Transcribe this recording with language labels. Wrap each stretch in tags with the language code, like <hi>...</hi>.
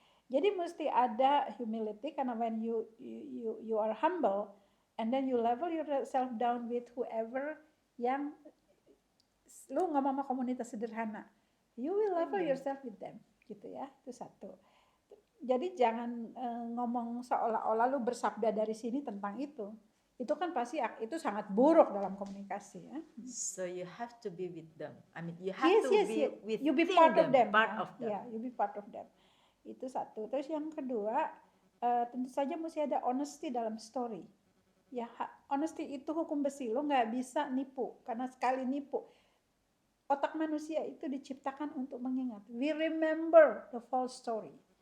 <id>Jadi mesti ada</id> <en>humility, karena when you are humble and then you level yourself down with whoever</en> <id>yang lu ngomong sama komunitas sederhana,</id> <en>you will level yourself with them,</en> <id>gitu ya. Itu satu. Jadi jangan ngomong seolah-olah lu bersabda dari sini tentang itu. Itu kan pasti itu sangat buruk dalam komunikasi ya.</id> <en>So you have to be with them. I mean, you have to be with you be part of them. Yeah, you be part of them.</en> <id>Itu satu. Terus yang kedua, tentu saja mesti ada honesty dalam story. Ya, honesty itu hukum besi. Lo nggak bisa nipu, karena sekali nipu, otak manusia itu diciptakan untuk mengingat.</id> <en>We remember the false story.</en>